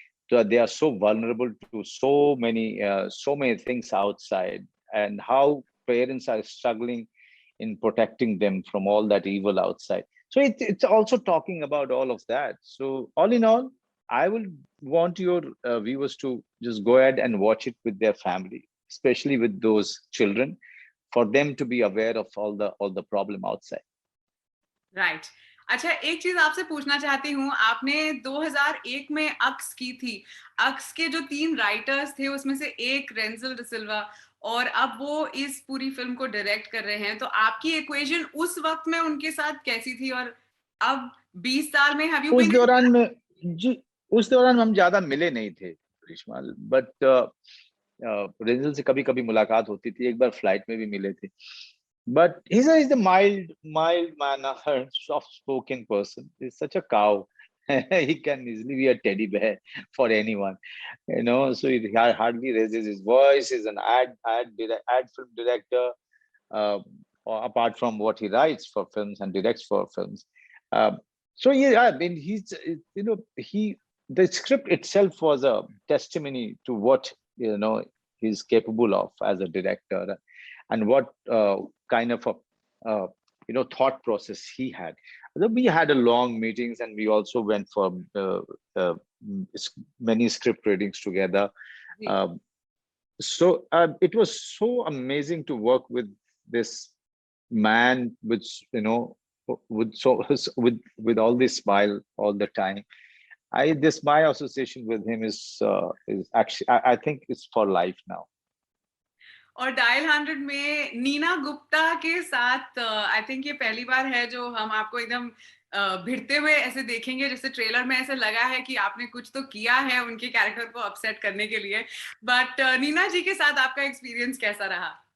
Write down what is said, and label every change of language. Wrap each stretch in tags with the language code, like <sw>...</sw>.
<en>So they are so vulnerable to so many things outside, and how parents are struggling in protecting them from all that evil outside. So it's also talking about all of that. So all in all, I will want your viewers to just go ahead and watch it with their family, especially with those children, for them to be aware of all the problem outside. Right.</en> <hi>अच्छा, एक चीज आपसे पूछना चाहती हूँ. आपने 2001 में अक्स की थी. अक्स के जो 3 राइटर्स थे उसमें से एक रेंजल डिसिल्वा, और अब वो इस पूरी फिल्म को डायरेक्ट कर रहे हैं. तो आपकी इक्वेशन उस वक्त में उनके साथ कैसी थी, और अब 20 साल में</hi> <en>have you</en> <hi>उस</hi> <en>Been?</en> <hi>दौरान में जी, उस दौरान हम ज्यादा मिले नहीं थे करिश्मा, बट रेंजल से कभी कभी मुलाकात होती थी. एक बार फ्लाइट में भी मिले थे.</hi> <en>But he's a mild mannered, soft spoken person. He's such a cow. He can easily be a teddy bear for anyone, you know. So he hardly raises his voice. He's an ad film director. Uh, Apart from what he writes for films and directs for films. Um, so yeah, I mean, you know, the script itself was a testimony to what, you know, he's capable of as a director, and what kind of a you know, thought process he had. We had a long meetings, and we also went for uh, many script readings together.</en> <hi>Ji.</hi> <en>Um, it was so amazing to work with this man, with, you know, with so with all this smile all the time. I this My association with him is actually, I think it's for life now.</en> <hi>और dial 100 में नीना गुप्ता के साथ</hi> <en>I think</en> <hi>ये पहली बार है जो हम आपको एकदम भिड़ते हुए ऐसे देखेंगे, जैसे ट्रेलर में ऐसे लगा है कि आपने कुछ तो किया है उनके कैरेक्टर को अपसेट करने के लिए। बट नीना जी के साथ आपका एक्सपीरियंस कैसा रहा?</hi>